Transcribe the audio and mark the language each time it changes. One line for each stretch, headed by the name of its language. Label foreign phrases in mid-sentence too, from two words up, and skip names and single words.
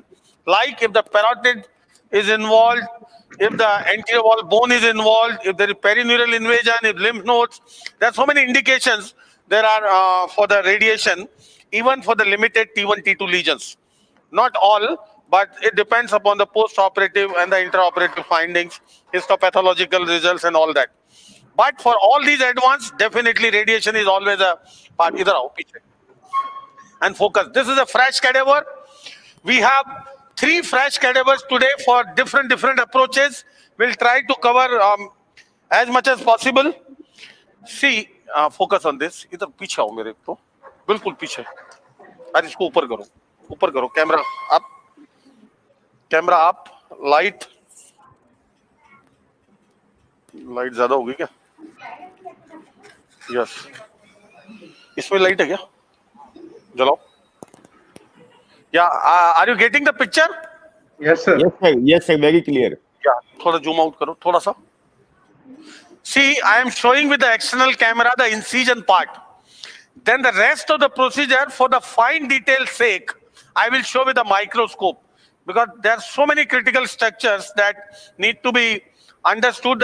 English: Like if the parotid is involved, if the anterior wall bone is involved, if there is perineural invasion, if lymph nodes, there are so many indications there are for the radiation, even for the limited T1, T2 lesions. Not all, but it depends upon the post-operative and the intraoperative findings, histopathological results and all that. But for all these advanced, definitely radiation is always a part.
Hindi: इधर आओ, पीछे.
English: And focus. This is a fresh cadaver. We have 3 fresh cadavers today for different approaches. We'll try to cover as much as possible. See, focus on this.
Hindi: इधर पीछे आओ मेरे को. बिलकुल पीछे। आज इसको ऊपर करो। ऊपर करो.
English: Camera up. Camera up. Light.
Hindi: Light ज़्यादा होगी क्या? Yes. इसमें light है क्या? जलाओ.
English: Yeah. Are you getting the picture? Yes, sir. Yes, sir. Very clear. Yeah.
Hindi: थोड़ा
English: zoom out
Hindi: करो. थोड़ा सा.
English: See, I am showing with the external camera the incision part. Then the rest of the procedure, for the fine detail's sake, I will show with the microscope, because there are so many critical structures that need to be understood.